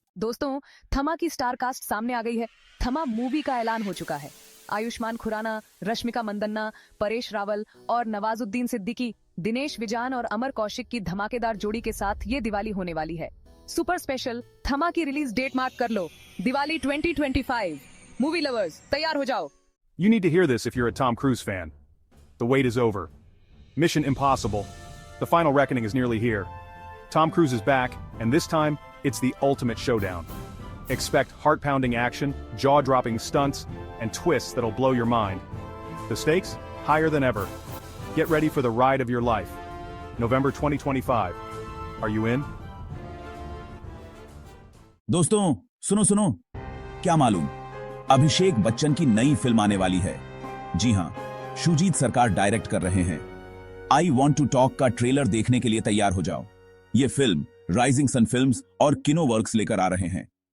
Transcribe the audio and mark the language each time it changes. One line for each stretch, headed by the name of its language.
Hindi: दोस्तों, थमा की स्टार कास्ट सामने आ गई है। थमा मूवी का ऐलान हो चुका है। आयुष्मान खुराना, रश्मिका मंदन्ना, परेश रावल और नवाजुद्दीन सिद्दीकी, दिनेश विजान और अमर कौशिक की धमाकेदार जोड़ी के साथ ये दिवाली होने वाली है। सुपर स्पेशल थमा की रिलीज डेट मार्क कर लो, दिवाली 2025। मूवी लवर्स तैयार हो जाओ।
English: You need to hear this if you're a Tom Cruise fan. The wait is over. Mission Impossible. The final reckoning is nearly here. Tom Cruise is back, and this time, it's the ultimate showdown. Expect heart-pounding action, jaw-dropping stunts, and twists that'll blow your mind. The stakes? Higher than ever. Get ready for the ride of your life. November 2025. Are you in?
Hindi: दोस्तों सुनो सुनो, क्या मालूम, अभिषेक बच्चन की नई film आने वाली है। जी हां, शुजीत सरकार डायरेक्ट कर रहे हैं। आई वॉन्ट टू टॉक का ट्रेलर देखने के लिए तैयार हो जाओ। ये फिल्म राइजिंग सन फिल्म्स और किनो वर्क्स लेकर आ रहे हैं।